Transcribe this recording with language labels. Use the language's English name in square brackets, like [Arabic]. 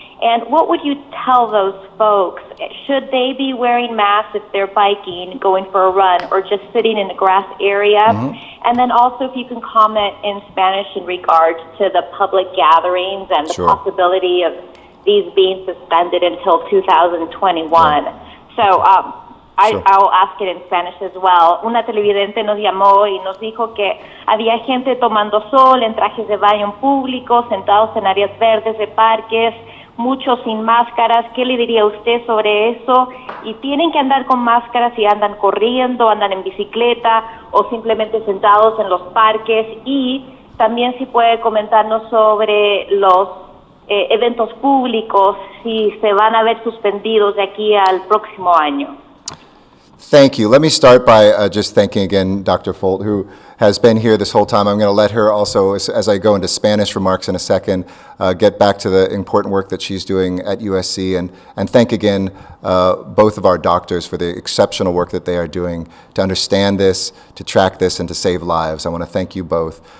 [English] And what would you tell those folks? Should they be wearing masks if they're biking, going for a run, or just sitting in the grass area? And then also if you can comment in Spanish in regards to the public gatherings and the possibility of these being suspended until 2021. So I'll ask it in Spanish as well. [Spanish] Una televidente nos llamó y nos dijo que había gente tomando sol en trajes de baño públicos, sentados en áreas verdes de parques, muchos sin máscaras. ¿Qué le diría usted sobre eso? Y tienen que andar con máscaras si andan corriendo, andan en bicicleta o simplemente sentados en los parques. Y también si puede comentarnos sobre los eventos públicos, si se van a ver suspendidos de aquí al próximo año. [English] Thank you. Let me start by just thanking again Dr. Folt, who has been here this whole time. I'm going to let her also, as I go into Spanish remarks in a second, get back to the important work that she's doing at USC, and thank again both of our doctors for the exceptional work that they are doing to understand this, to track this, and to save lives. I want to thank you both.